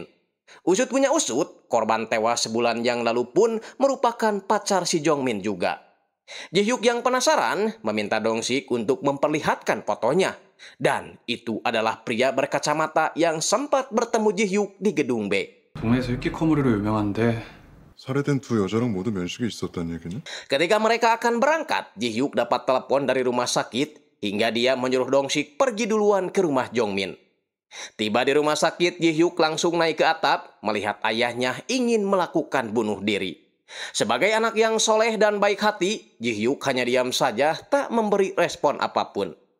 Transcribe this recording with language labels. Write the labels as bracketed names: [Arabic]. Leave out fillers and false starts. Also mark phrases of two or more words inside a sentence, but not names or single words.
[Indonesian] Usut punya usut, korban tewas sebulan yang lalu pun merupakan pacar si Jongmin juga. Ji-hyuk yang penasaran meminta Dong-sik untuk memperlihatkan fotonya. Dan itu adalah pria berkacamata yang sempat bertemu Ji-hyuk di gedung B. [Korean] 동네에서 히키코모리로 유명한데 살해된 두 여자랑 모두 면식이 있었단 얘기는? [Indonesian] Ketika mereka akan berangkat, Ji-hyuk dapat telepon dari rumah sakit hingga dia menyuruh Dong-sik pergi duluan ke rumah Jongmin. Tiba di rumah sakit, Ji-hyuk langsung naik ke atap melihat ayahnya ingin melakukan bunuh diri. Sebagai anak yang soleh dan baik hati, Ji-hyuk hanya diam saja tak memberi respon apapun.